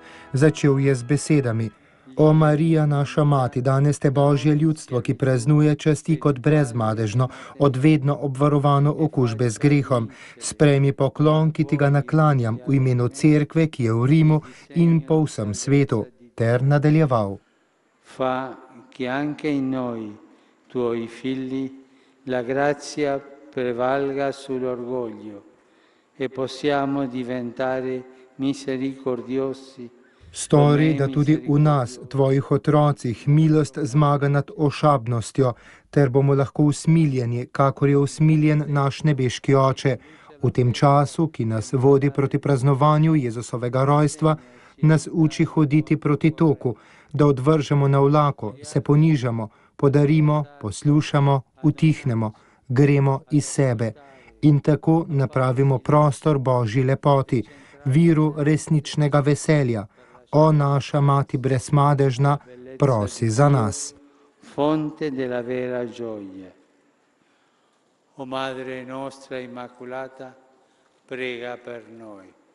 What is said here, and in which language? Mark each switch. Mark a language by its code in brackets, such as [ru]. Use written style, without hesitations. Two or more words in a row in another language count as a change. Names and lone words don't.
[sl] Začel je z besedami: O Marija, naša mati, danes te Božje ljudstvo, ki praznuje, časti kot brezmadežno, od vedno obvarovano okužbe z grehom. Sprejmi poklon, ki ti ga naklanjam v imenu cerkve, ki je v Rimu in po vsem svetu. Ter nadaljeval: [it] Fa che anche in noi, tuoi figli, la grazia prevalga sull'orgoglio e possiamo diventare misericordiosi. [sl] Stori, da tudi v nas, tvojih otrocih, milost zmaga nad ošabnostjo, ter bomo lahko usmiljeni, kakor je usmiljen naš nebeški Oče. V tem času, ki nas vodi proti praznovanju Jezusovega rojstva, nas uči hoditi proti toku, da odvržemo navlako, se ponižamo, podarimo, poslušamo, utihnemo, gremo iz sebe in tako napravimo prostor Božji lepoti, viru resničnega veselja. O naša mati brezmadežna, prosi za nas. [it] Fonte della vera gioia. O Madre nostra Immaculata, prega per noi.